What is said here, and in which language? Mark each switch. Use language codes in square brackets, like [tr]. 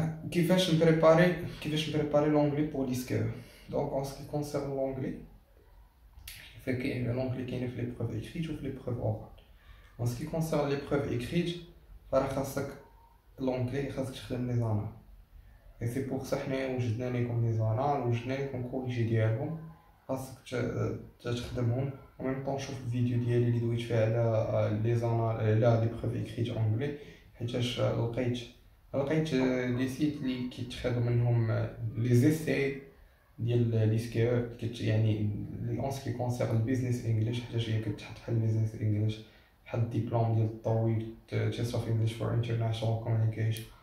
[ar] كيفاش نبريباري لونغلي بور ليسكو. دونك [fr] en ce qui concerne l'anglais, l'anglais [ar] كاين في لي بروف écrites و في لي بروف orales. [fr] En ce qui concerne l'épreuve écrite, [ar] فراه خاصك [fr] l'anglais [ar] خاصك تخدم لي زانال. [fr] et c'est pour ça [ar] حنا وجدنا لكم لي زانال، وجدنا لكم كوريجي ديالهم، خاصك تخدمهم. و ميم طون شوف الفيديو ديالي اللي دويت فيه على لي زانال على لي بروف écrites انجلي، حيتاش لقيت لي سيت اللي كيتخدم منهم لي زيساي ديال لي سكيو يعني اون سكي كونسيرن البيزنس انجليش، حيتاش هي كتحط بحال بيزنس انجليش بحال الدبلوم ديال الطويل [en] Test of English for international communication.